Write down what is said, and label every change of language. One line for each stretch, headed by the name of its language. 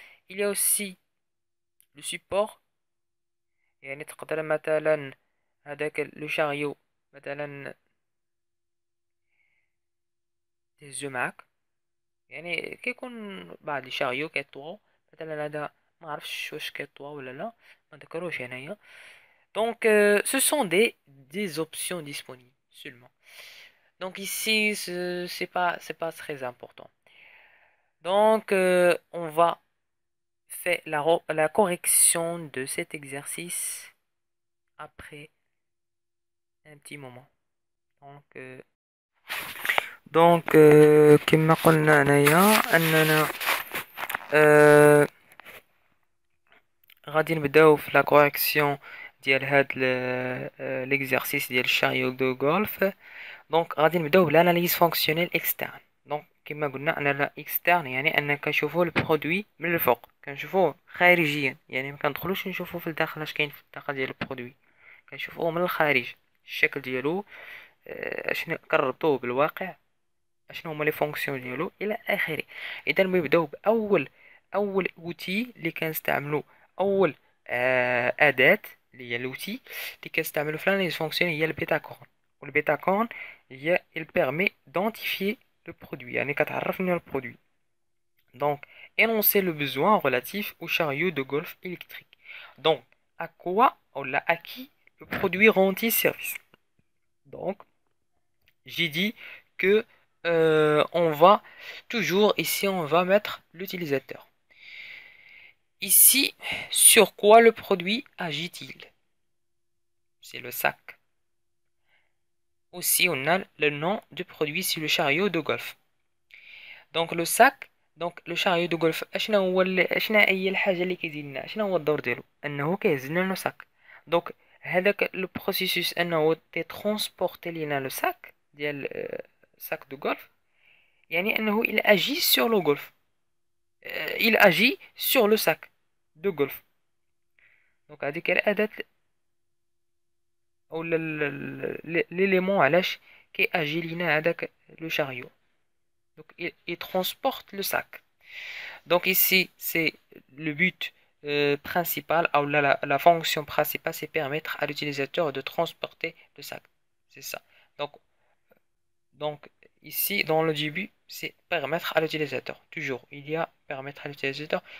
French: il y a aussi le support،
Arabic: يعني تقدر مثلا هذاك لو شاريو مثلا تهزو معاك. يعني كيكون بعض لي شاريو كيطوو، مثلا هذا ما عرفتش واش كيطوى ولا لا، ما ذكروش هنايا.
French: donc ce sont des options disponibles seulement. Donc ici c'est pas très important. Donc on va faire la correction de cet exercice après un petit moment.
Arabic: donc كما قلنا هنايا اننا غادي نبداو في لا كوريكسيون ديال هاد ليكزارسيس ديال الشاريو دو غولف. دونك غادي نبداو بالاناليز فونكسيونيل اكسترن. دونك كما قلنا انا اكسترن يعني ان كنشوفوا البرودوي من الفوق، كنشوفوه خارجيا، يعني ما كندخلوش نشوفوا في الداخل اش كاين في الداخل ديال البرودوي، كنشوفوه من الخارج، الشكل ديالو، اشنو كنربطوه بالواقع، اشنو هما لي فونكسيون ديالو الى اخره. اذا نبداو اول اوتي اللي كنستعملو، اول اداه اللي هي لوتي اللي كنستعملو في الاناليز فونكسيون هي البيتاكورن. والبيتاكورن هي
French: il permet d'identifier le produit،
Arabic: يعني كتعرفني البرودوي.
French: donc énoncer le besoin relatif au chariot de golf électrique. donc à quoi ou là à qui le produit rend-il service. donc j'ai dit que on va toujours ici on va mettre l'utilisateur. Ici, sur quoi le produit agit-il? C'est le sac. Aussi on a le nom du produit sur le chariot de golf. donc le sac، donc le chariot de golf
Arabic: اشنا هو اشنا هي الحاجه اللي كيدير لنا، اشنا هو الدور ديالو، انه كيهز لنا لو ساك.
French: دونك هذاك لو بروسيسوس انه ترونسبورتي لينا لو ساك ديال sac de golf،
Arabic: يعني انه
French: il agit sur le golf، il agit sur le sac de golf.
Arabic: دونك هذيك الاداه او ليليمون علاش كي اجي لينا هذاك لو شاريو.
French: donc il transporte le sac. donc ici c'est le but principal ou la fonction principale, c'est permettre à l'utilisateur de transporter le sac, c'est ça. donc ici dans le début c'est permettre à l'utilisateur, toujours il y a permettre à l'utilisateur.